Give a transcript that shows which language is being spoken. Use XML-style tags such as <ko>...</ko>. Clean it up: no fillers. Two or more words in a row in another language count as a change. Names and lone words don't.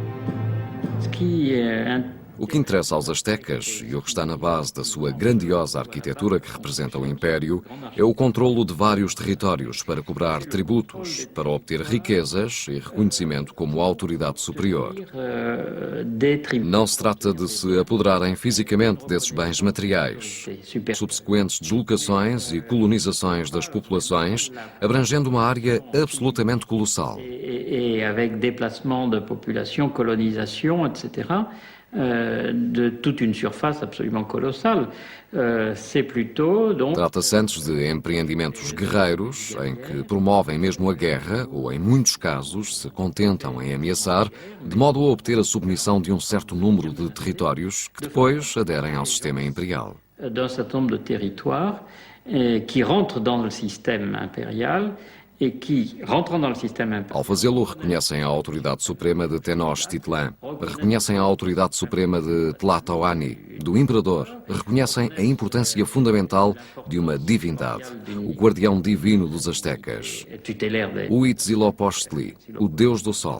<pt>O que interessa aos astecas, e o que está na base da sua grandiosa arquitetura que representa o Império, é o controlo de vários territórios para cobrar tributos, para obter riquezas e reconhecimento como autoridade superior. Não se trata de se apoderarem fisicamente desses bens materiais. Subsequentes deslocações e colonizações das populações, abrangendo uma área absolutamente colossal.</pt> <fr>Et avec déplacement de population, colonisation, etc., de toute une surface absolument colossale. C'est plutôt, donc...</fr> <pt>Trata-se antes de empreendimentos guerreiros, em que promovem mesmo a guerra, ou em muitos casos se contentam em ameaçar, de modo a obter a submissão de um certo número de territórios que depois aderem ao sistema imperial.</pt> <fr>D'un certain nombre de territoires qui rentrent dans le système impérial.</fr> <pt>Ao fazê-lo, reconhecem a autoridade suprema de Tenochtitlan, reconhecem a autoridade suprema de Tlatoani, do imperador, reconhecem a importância fundamental de uma divindade, o guardião divino dos astecas, o Huitzilopochtli, o deus do sol.</pt>